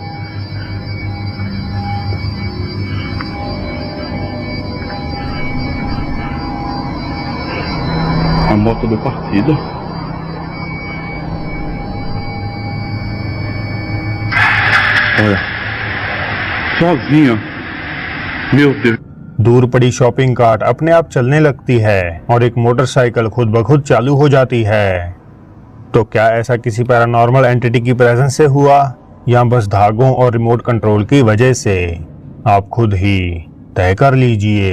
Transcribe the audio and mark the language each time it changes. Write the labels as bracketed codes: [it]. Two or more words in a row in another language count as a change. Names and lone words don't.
[pt] A moto do partido. Olha, sozinha. Meu Deus. [hi] दूर पड़ी [en] shopping cart [hi] अपने आप चलने लगती है और एक मोटरसाइकिल खुद ब खुद चालू हो जाती है। तो क्या ऐसा किसी [en] paranormal entity [hi] की प्रेजेंस से हुआ या बस धागों और [en] remote control [hi] की वजह से? आप खुद ही तय कर लीजिए।